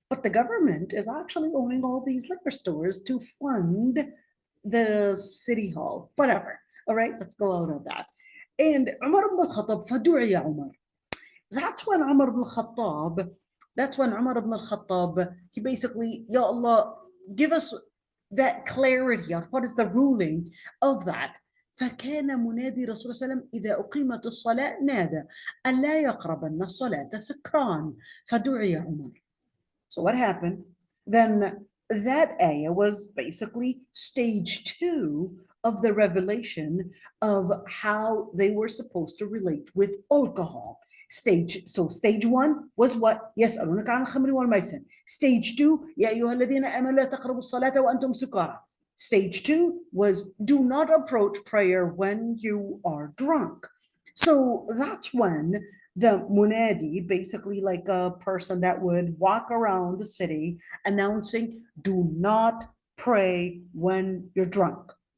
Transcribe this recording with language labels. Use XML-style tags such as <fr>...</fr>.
<en>But the government is actually owning all these liquor stores to fund the city hall, whatever. All right, let's go out of that. And Umar ibn al-Khattab,</en> <ar>فدعي</ar> <en>Umar. That's when Umar ibn al-Khattab, he basically, Ya Allah, give us that clarity on what is the ruling of that.</en> <ar>فكان منادي رسول الله صلى الله عليه وسلم إذا أقيمت الصلاة نادى ألا يقربن الصلاة سكران فدعي عمر.</ar> <en>So what happened? Then that ayah was basically stage 2 of the revelation of how they were supposed to relate with alcohol. Stage 1 was what?</en> <ar>يسألونك عن الخمر والميسر.</ar> <en>Stage 2,</en> <ar>يا أيها الذين آمنوا لا تقربوا الصلاة وأنتم سكارى.</ar> <en>Stage 2 was do not approach prayer when you are drunk. So that's when the munadi, basically like a person that would walk around the city announcing, do not pray when you're drunk.</en>